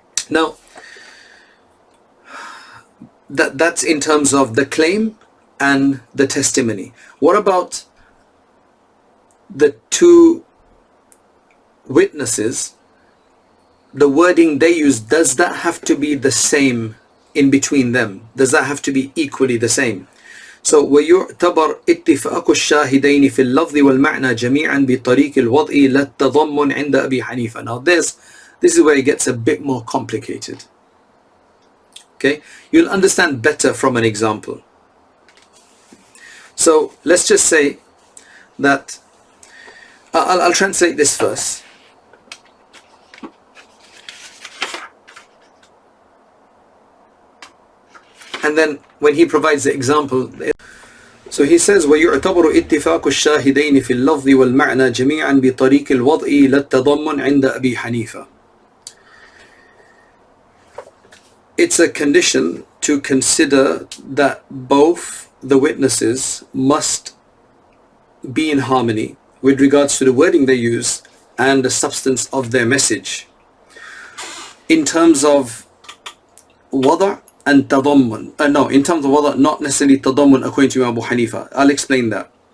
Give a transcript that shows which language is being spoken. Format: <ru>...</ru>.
<en>Now, that's in terms of the claim and the testimony. What about the two witnesses, the wording they use, does that have to be the same in between them? Does that have to be equally the same?</en> <ar>So ويعتبر اتفاق الشاهدين في اللفظ والمعنى جميعا بطريق الوضع لا التضمن عند أبي حنيفة.</ar> <en>Now this is where it gets a bit more complicated. Okay, you'll understand better from an example. So let's just say that I'll translate this first. And then when he provides the example, so he says</en> <ar>ويعتبر اتفاق الشاهدين في اللفظ والمعنى جميعا بطريق الوضع لا التضمن عند أبي حنيفة.</ar> <en>It's a condition to consider that both the witnesses must be in harmony with regards to the wording they use and the substance of their message. In terms of wada' and tadammun, in terms of wada', not necessarily tadammun according to Abu Hanifa. I'll explain that.</en>